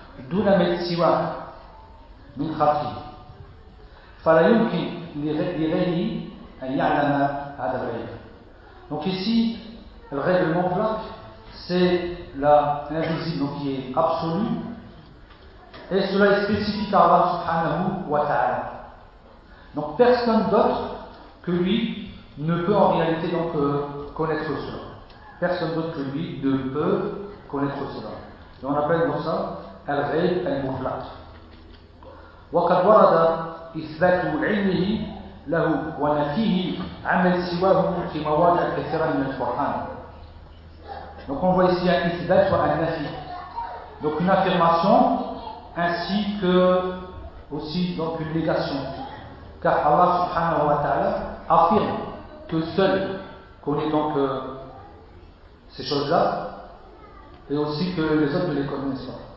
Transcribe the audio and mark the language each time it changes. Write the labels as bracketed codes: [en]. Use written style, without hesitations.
[ar] دون ما سوى من خطيه فلا يمكن لغيره ان يعلم هذا الغيب. [fr] Donc ici le ghaib al-mutlaq c'est l'invisible qui est absolu et cela est spécifique à Allah [ar] subhanahu wa ta'ala. [fr] Donc personne d'autre que lui ne peut en réalité donc connaître cela. Personne d'autre que lui ne peut connaître cela. Et on appelle donc ça الغيب المطلق. [ar] وقد ورد إثبات علمه له ونفيه عمل سواه في مواضع كثيرة من القرآن. [fr] Donc on voit ici un إثبات ou un نفي. Donc une affirmation ainsi que aussi donc une négation. Car Allah [ar] subhanahu wa ta'ala [fr] affirme que seul connaît donc ces choses-là et aussi que les autres ne les connaissent pas.